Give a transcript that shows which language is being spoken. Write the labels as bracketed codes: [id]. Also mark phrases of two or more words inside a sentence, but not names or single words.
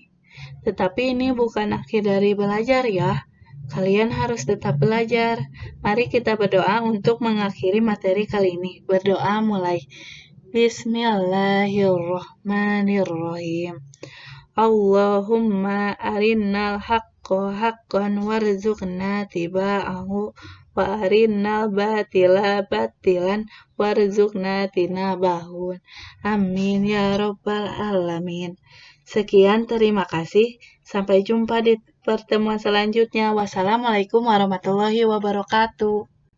[id] Tetapi ini bukan akhir dari belajar ya. Kalian harus tetap belajar. Mari kita berdoa untuk mengakhiri materi kali ini. Berdoa mulai. [ar] بسم الله الرحمن الرحيم. اللهم أرنا الحق حقا وارزقنا اتباعه وأرنا الباطل باطلا وارزقنا اجتنابه. آمين يا رب العالمين. [id] Sekian, terima kasih. Sampai jumpa di pertemuan selanjutnya. [ar] والسلام عليكم ورحمة الله وبركاته.